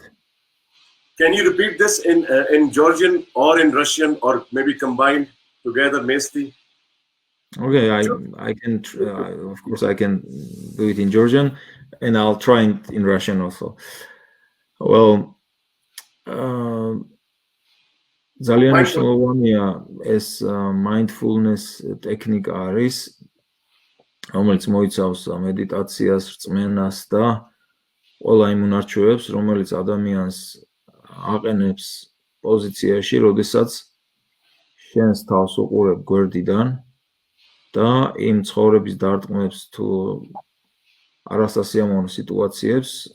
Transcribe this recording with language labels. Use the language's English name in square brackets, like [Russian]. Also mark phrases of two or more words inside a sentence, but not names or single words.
[English] Can you repeat this in Georgian or in Russian, or maybe combined together, Mesti? Okay, I can, of course, I can do it in Georgian, and I'll try it in Russian also. Well, [Georgian] ძალიან მნიშვნელოვანია ეს mindfulness ტექნიკა არის, რომელიც მოიცავს მედიტაციას, რწმენას და ყველა იმ უნარჩვევებს, რომელიც ადამიანს აყენებს პოზიციაში, როდესაც შენს თავს უყურებ გვერდიდან და იმ ცხოვრების დარტყმებს თუ არასასიამოვნო სიტუაციებს